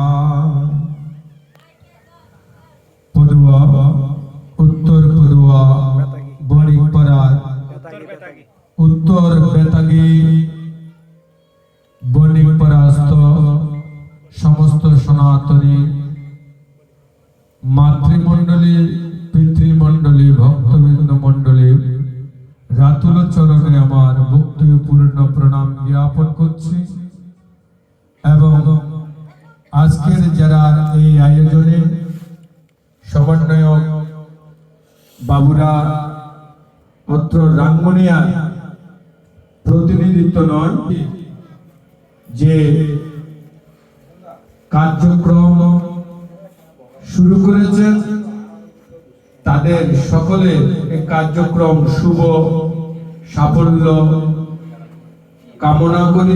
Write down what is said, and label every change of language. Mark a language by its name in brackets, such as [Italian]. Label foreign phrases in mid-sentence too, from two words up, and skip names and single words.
[Bangla] পদুয়া উত্তর পদুয়া বণিকপাড়া উত্তর বেতাগী বণিকপাড়াস্থ সমস্ত সনাতনী মাতৃমণ্ডলী পিতৃমণ্ডলী ভক্তবৃন্দ মণ্ডলী রাতুল চরণে আমার ভক্তিপূর্ণ প্রণাম জ্ঞাপন করছি এবং আজকের যারা এই আয়োজনে সমন্বয়ক বাবুরা অত্র রাঙ্গুনিয়া প্রতিনিধিত্ব নয় যে কার্যক্রম শুরু করেছেন তাদের সকলের এই কার্যক্রম শুভ সাফল্য কামনা করি।